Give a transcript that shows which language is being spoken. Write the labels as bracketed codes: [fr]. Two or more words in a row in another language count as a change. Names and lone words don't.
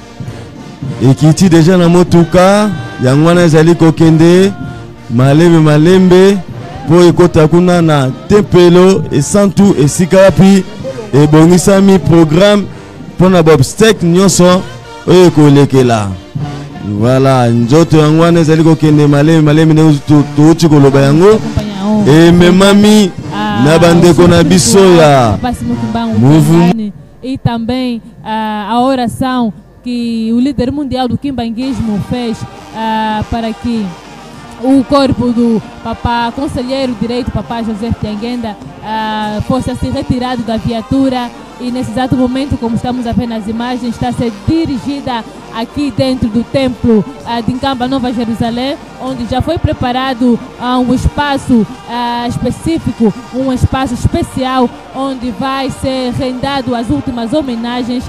[ln] ekiti deja na motuka yango wana ezali kokende malembe po ekota kuna na tempelo esantu esika wapi ebongisami programme mpona bobstek nyonso oyo ekolekela. Voilà, nzoto yango wana ezali kokende malembe nde touti koloba yango ememami na bandeko na biso ya mouvement. [pt] E também a oração que o líder mundial do quimbanguismo fez para que o corpo do papá conselheiro direito, papá José Diangenda, fosse assim retirado da viatura. E nesse exato momento, como estamos a ver nas imagens, está a ser dirigida aqui dentro do templo de Nkamba, Nova Jerusalém, onde já foi preparado um espaço específico, um espaço especial, onde vai ser rendado as últimas homenagens.